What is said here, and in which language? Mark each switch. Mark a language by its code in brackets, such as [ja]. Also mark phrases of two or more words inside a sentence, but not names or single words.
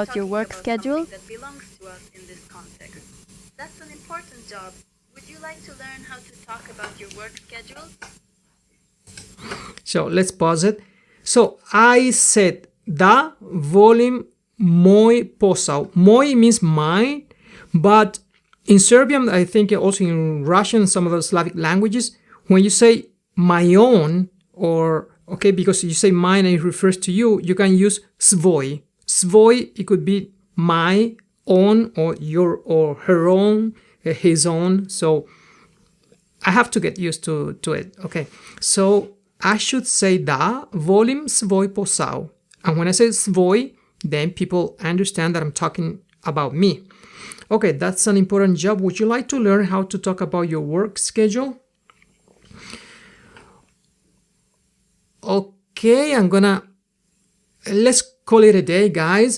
[en] about your talking work about schedule? something that belongs to us in this context. That's an important job. Would you like to learn how to talk about your work schedule? So let's pause it. So I said [sr] da volim moj posao. [en] Moj means mine, but in Serbian, I think also in Russian, some of the Slavic languages, when you say my own, or okay, because you say mine and it refers to you, you can use svoj. Svoj, it could be my own or your or her own, his own. So I have to get used to it. Okay, so I should say [sr] da volim svoj posao. [en] And when I say svoj, then people understand that I'm talking about me. Okay, that's an important job. Would you like to learn how to talk about your work schedule? Okay, let's call it a day, guys.